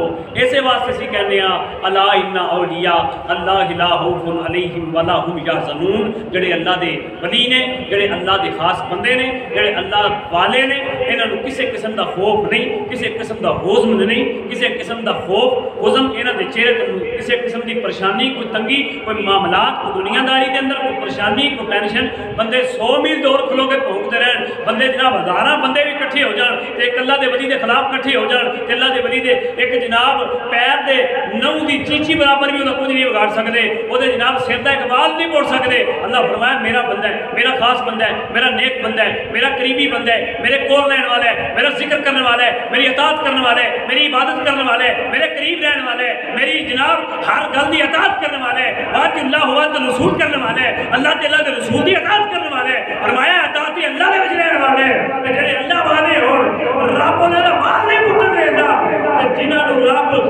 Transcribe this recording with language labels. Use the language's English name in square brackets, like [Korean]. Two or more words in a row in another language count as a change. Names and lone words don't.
[Punjabi] ایسے واسطے سی کہنے ہیں [Arabic] الا ان اولیاء اللہ لا خوف علیہم ولا هم یحزنون، [Punjabi] جڑے اللہ دے ولی نے، جڑے اللہ دے خاص بندے نے، جڑے اللہ والے نے، انہاں نوں کسی قسم دا خوف نہیں، کسی قسم دا حزن نہیں، کسی قسم دا خوف حزن انہاں دے چہرے تے کسی قسم دی پریشانی، کوئی تنگی، کوئی معاملات، کوئی دنیا داری دے اندر کوئی پریشانی، کوئی ٹینشن، بندے 100 میل دور کھلو کے بھونکتے رہن، بندے جناب ہزاراں بندے بھی اکٹھے ہو جان تے ایک اللہ دے ولی دے خلاف اکٹھے ہو جان تے اللہ دے ولی دے ایک جناب پیر دے نو دی چیچی برابر بھی انہاں کچھ نہیں بگاڑ سکدے، او دے جناب سر دا ایک بال نہیں موڑ سکدے۔ اللہ فرمایا میرا بندہ ہے، میرا خاص بندہ ہے، میرا نیک بندہ ہے، میرا قریبی بندہ ہے، میرے کول رہن والا ہے، میرا ذکر کرنے والا ہے، میری اطاعت کرنے والا ہے، میری عبادت کرنے والا ہے، میرے قریب رہن والا ہے، میری جناب ہر گل دی اطاعت کرنے والا ہے، بات اللہ ہوا تو رسول کرنے والا ہے، اللہ تعالیٰ دے رسول دی اطاعت کرنے والا ہے۔ فرمایا اطاعت اللہ دے وچ رہن والا ہے، تے جڑے اللہ والے ہون رب انہاں دا وال نہیں پٹن دیندا، تے جنہاں نوں رب